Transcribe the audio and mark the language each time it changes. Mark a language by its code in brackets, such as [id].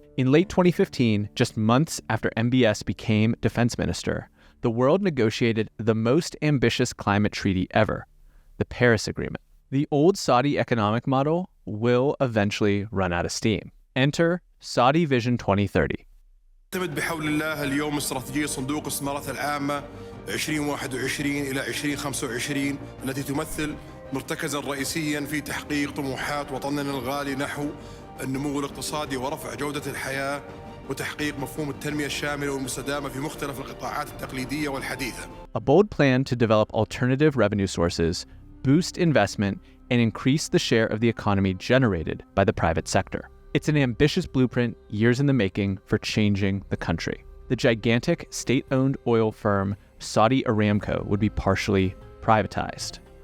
[en] In late 2015, just months after MBS became defense minister, the world negotiated the most ambitious climate treaty ever, the Paris Agreement. The old Saudi economic model will eventually run out of steam. Enter Saudi Vision 2030. [ar] تعتمد بحول الله اليوم استراتيجية صندوق الاستثمارات العامة 2021 إلى 2025 التي تمثل مرتكزا رئيسيا في تحقيق طموحات وطننا الغالي نحو النمو الاقتصادي ورفع جودة الحياة وتحقيق مفهوم التنمية الشاملة والمستدامة في مختلف القطاعات التقليدية والحديثة. [en] A bold plan to develop alternative revenue sources, boost investment, and increase the share of the economy generated by the private sector. It's an ambitious blueprint, years in the making, for changing the country. The gigantic state-owned oil firm Saudi Aramco would be partially privatized.